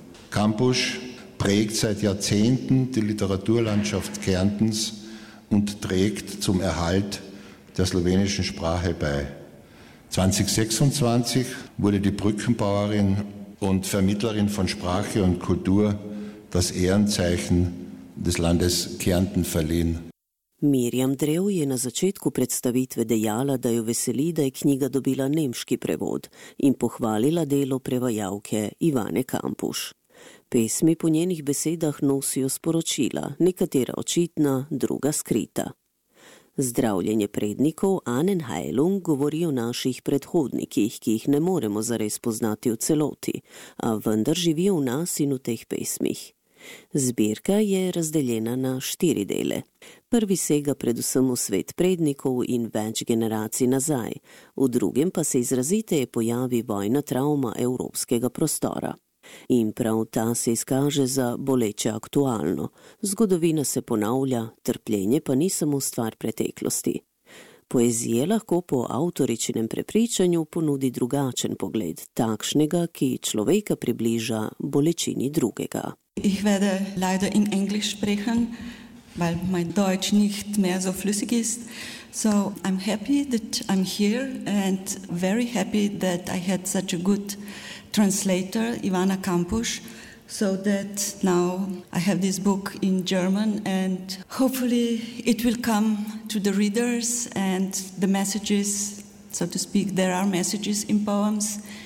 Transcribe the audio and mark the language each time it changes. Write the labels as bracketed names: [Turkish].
[German] Kampusch prägt seit Jahrzehnten die Literaturlandschaft Kärntens und trägt zum Erhalt der slowenischen Sprache bei. 2026 wurde die Brückenbauerin und Vermittlerin von Sprache und Kultur das Ehrenzeichen des Landes Kärnten verliehen. [Slovenian] Miriam Drev je na začetku predstavitve dejala, da jo veseli, da je knjiga dobila nemški prevod in pohvalila delo prevajalke Ivane Kampusch. Pesmi po njenih besedah nosijo sporočila, nekatera očitna, druga skrita. Zdravljenje prednikov Anen Heilung govori o naših predhodnikih, ki jih ne moremo zares poznati v celoti, a vendar živijo v nas in v teh pesmih. Zbirka je razdeljena na 4 dele. Prvi sega predvsem v svet prednikov in več generacij nazaj, v drugem pa se izraziteje pojavi vojna travma evropskega prostora. In prav ta se izkaže za boleče aktualno. Zgodovina se ponavlja, trpljenje pa ni samo stvar preteklosti. Poezija lahko po avtoričinem prepričanju ponudi drugačen pogled, takšnega, ki človeka približa bolečini drugega. [German] Ich werde leider in Englisch sprechen, weil mein Deutsch nicht mehr so flüssig ist. [English] So I'm happy that I'm here and very happy that I had such a good translator, Ivana Kampusch, so that now I have this book in German and hopefully it will come to the readers and the messages, so to speak, there are messages in poems.